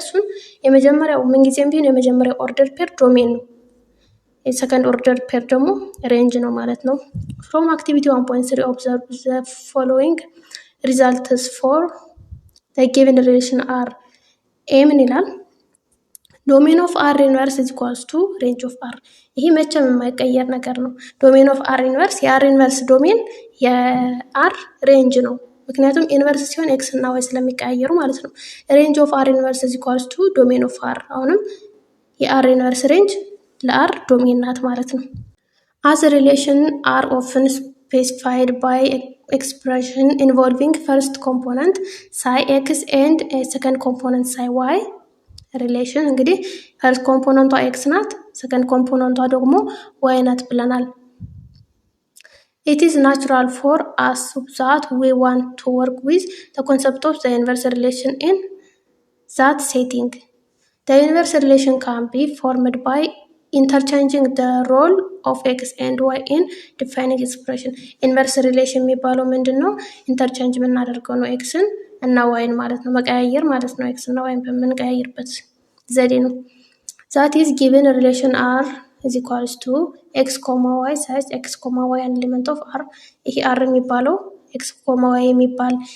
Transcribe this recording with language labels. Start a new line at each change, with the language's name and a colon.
Amharic: እሱን የመጀመሪያው ምንጊዜም ቢሆን የመጀመሪያው ኦርደር ፔር ዶሜን ነው። የሰከንድ ኦርደር ፔር ደግሞ ሬንጅ ነው ማለት ነው።
English: ፍሮም አክቲቪቲ 1.3 ኦብዘርቭ ዘ ፎሎዊንግ ሪዛልትስ ፎር ዘ ጊቨን ሪሌሽን r ኤ
Amharic: ምን ይላል?
English: ዶሜን ኦፍ r ኢንቨርስ is equals to ሬንጅ ኦፍ r።
Amharic: ይሄ መቼም የማይቀየር ነገር ነው። ዶሜን ኦፍ r ኢንቨርስ የr ኢንቨርስ ዶሜን የr ሬንጅ ነው። ምክንያቱም ኢንቨርስ ሲሆን x እና y ስለሚቀያየሩ ማለት ነው።
English: ሬንጅ ኦፍ r ኢንቨርስ is equals to ዶሜን ኦፍ r።
Amharic: አሁንም የr ኢንቨርስ ሬንጅ ለr ዶሜን ናት ማለት ነው።
English: as a relation r often specified by expression involving first component psi x and a second component psi y
Amharic: ሪሌሽን እንግዲህ ፈርስት ኮምፖነንቷ ኤክስ ናት፣ ሰከንድ ኮምፖነንቷ ደግሞ ዋይ ናት ብለናል።
English: it is natural for us that we want to work with the concept of the inverse relation in that setting. The inverse relation can be formed by interchanging the role of x and y in defining expression. inverse relation
Amharic: የሚባለው ምንድነው? ኢንተርቼንጅ የምናደርገው ነው ኤክስን እና ዋይን ማለት ነው መቀያየር ማለት ነው። ኤክስ እና ዋይን በምንቀያየርበት ዘዴ ነው።
English: ዛት ኢዝ ጊቨን ሪሌሽን አር ኢዝ ኢኳልስ ቱ ኤክስ ኮማ ዋይ ሳይዝ ኤክስ ኮማ ዋይ አንድ ኤሊመንት ኦፍ አር።
Amharic: ይሄ አር የሚባለው ኤክስ ኮማ ዋይ የሚባል